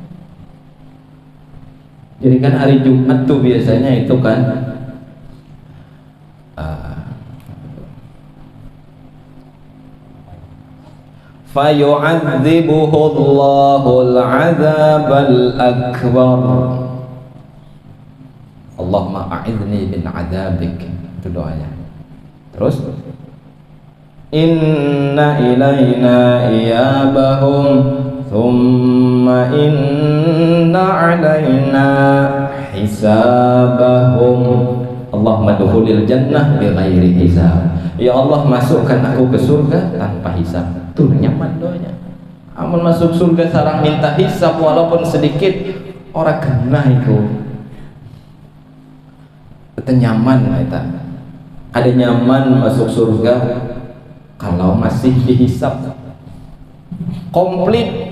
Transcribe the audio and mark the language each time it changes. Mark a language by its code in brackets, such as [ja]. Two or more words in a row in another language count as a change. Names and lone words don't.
[bjn] Jadi kan hari Jumat tuh biasanya itu kan [ar] فيعذبه الله العذاب الأكبر. اللهم أعذني من عذابك. [bjn] Itu doanya. Terus [ar] إن إلينا إيابهم ثم إن علينا حسابهم. اللهم دخول الجنة بغير حساب. يا الله, [bjn] masukkan aku ke surga tanpa hisab. Tuh nyaman doanya. Amun masuk surga sarang minta hisab walaupun sedikit, orang kena itu. Itu nyaman kita. Ada nyaman masuk surga kalau masih dihisab komplit.